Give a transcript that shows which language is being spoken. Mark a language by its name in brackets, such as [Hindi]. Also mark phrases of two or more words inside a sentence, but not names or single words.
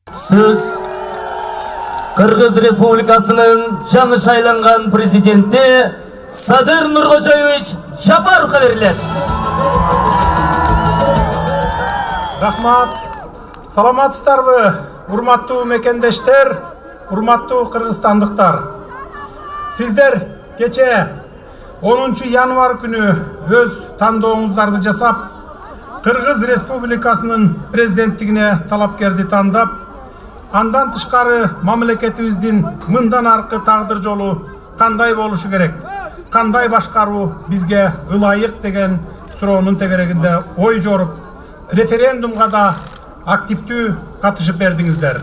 [Kyrgyz] Сөз Кыргыз Республикасынын жаңы шайланган президенти Садыр Нуркожоевич Жапаровго верилир. Rahmat. Salamatсыздарбы, урматтуу мекендештер, урматтуу кыргызстандыктар. Сиздер кече 10 январь күнү өз тандооңуздарды жасап, Кыргыз Республикасынын президенттигине талапкерди тандап, андан тышкары мамлекетибиздин мындан аркы тагдыр жолу кандай болушу керек, кандай башкаруу бизге ылайык деген суроонун тегерегинде ой жоруп, референдумга да активдүү катышып бердиңиздер.